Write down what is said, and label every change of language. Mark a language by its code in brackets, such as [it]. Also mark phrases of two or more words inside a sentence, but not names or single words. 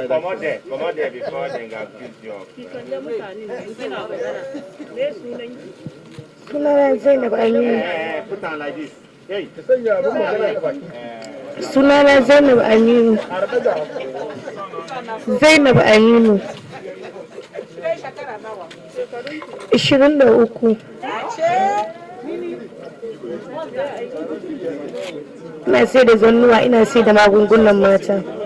[en] Come there before they accuse you. [ha] Sunana Zainab Aminu. [en] Put on like this. Hey. [ha] Sunana Zainab Aminu. Zainab Aminu. 23. Ina sai da zannuwa, ina sai da magungunan mata.